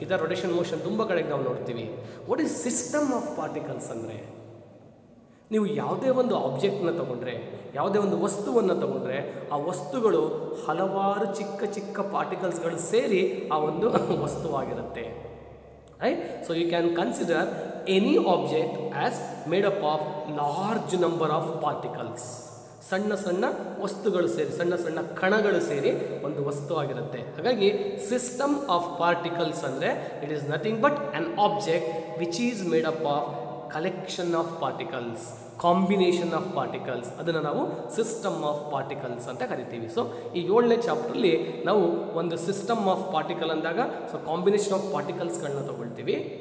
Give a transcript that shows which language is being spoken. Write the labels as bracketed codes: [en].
[kn] ಇದರ rotation motion ತುಂಬ ಕಡೆಗೆ ನಾವು ನೋಡ್ತೀವಿ. [en] what is system of particles [kn] ಅಂದರೆ, ನೀವು ಯಾವುದೇ ಒಂದು ಆಬ್ಜೆಕ್ಟ್ನ ತೊಗೊಂಡ್ರೆ, ಯಾವುದೇ ಒಂದು ವಸ್ತುವನ್ನು ತೊಗೊಂಡ್ರೆ, ಆ ವಸ್ತುಗಳು ಹಲವಾರು ಚಿಕ್ಕ ಚಿಕ್ಕ ಪಾರ್ಟಿಕಲ್ಸ್ಗಳು ಸೇರಿ ಆ ಒಂದು ವಸ್ತುವಾಗಿರುತ್ತೆ. [en] Right? So you can consider any object as made up of large number of particles. [kn] ಸಣ್ಣ ಸಣ್ಣ ವಸ್ತುಗಳು ಸೇರಿ, ಸಣ್ಣ ಸಣ್ಣ ಕಣಗಳು ಸೇರಿ ಒಂದು ವಸ್ತು ಆಗಿರುತ್ತೆ. [en] ಹಾಗಾಗಿ system of particles ಅಂದರೆ it is nothing but an object which is made up of collection of particles, combination of particles. [kn] ಅದನ್ನು ನಾವು ಸಿಸ್ಟಮ್ ಆಫ್ ಪಾರ್ಟಿಕಲ್ಸ್ ಅಂತ ಕರಿತೀವಿ. ಸೊ ಈ 7ನೇ ಚಾಪ್ಟ್ರಲ್ಲಿ ನಾವು ಒಂದು ಸಿಸ್ಟಮ್ ಆಫ್ ಪಾರ್ಟಿಕಲ್ ಅಂದಾಗ ಸೊ ಕಾಂಬಿನೇಷನ್ ಆಫ್ ಪಾರ್ಟಿಕಲ್ಸ್ಗಳನ್ನ ತೊಗೊಳ್ತೀವಿ.